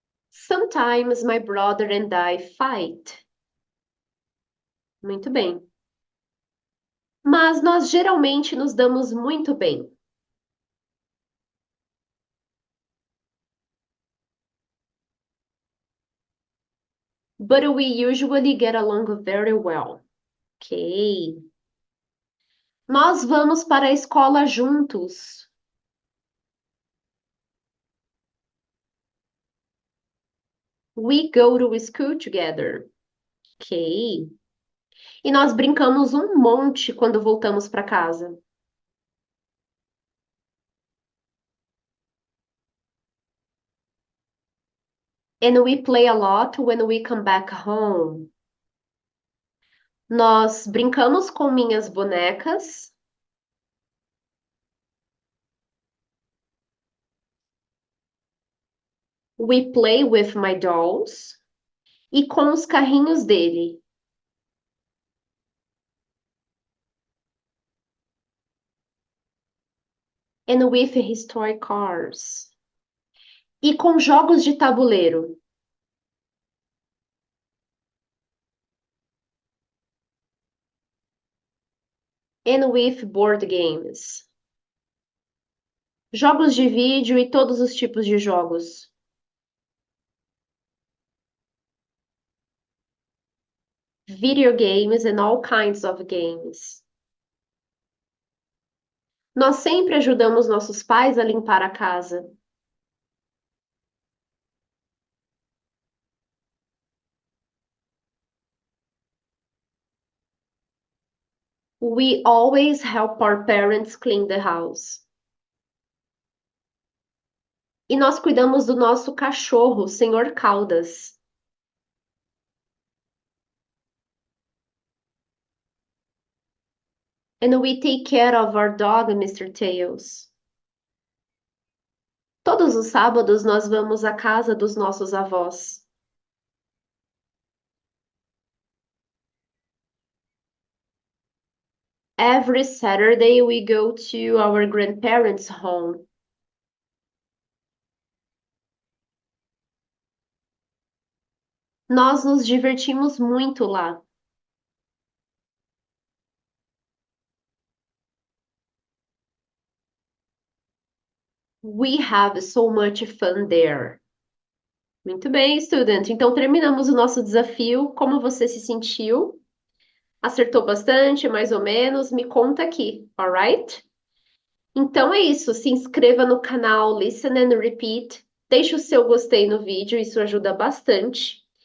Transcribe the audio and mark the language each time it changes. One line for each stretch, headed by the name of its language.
English: Sometimes my brother and I fight.
Portuguese: Muito bem. Mas nós geralmente nos damos muito bem.
English: But we usually get along very well. Ok.
Portuguese: Nós vamos para a escola juntos.
English: We go to school together. Ok.
Portuguese: E nós brincamos um monte quando voltamos para casa.
English: And we play a lot when we come back home.
Portuguese: Nós brincamos com minhas bonecas.
English: We play with my dolls.
Portuguese: E com os carrinhos dele.
English: And with his toy cars.
Portuguese: E com jogos de tabuleiro.
English: And with board games.
Portuguese: Jogos de vídeo e todos os tipos de jogos.
English: Video games and all kinds of games.
Portuguese: Nós sempre ajudamos nossos pais a limpar a casa.
English: We always help our parents clean the house.
Portuguese: E nós cuidamos do nosso cachorro, Senhor Caldas.
English: And we take care of our dog, Mr. Tails.
Portuguese: Todos os sábados nós vamos à casa dos nossos avós.
English: Every Saturday we go to our grandparents' home.
Portuguese: Nós nos divertimos muito lá.
English: We have so much fun there.
Portuguese: Muito bem, student. Então terminamos o nosso desafio. Como você se sentiu? Acertou bastante, mais ou menos? Me conta aqui, alright? Então é isso. Se inscreva no canal Listen and Repeat. Deixe o seu gostei no vídeo, isso ajuda bastante.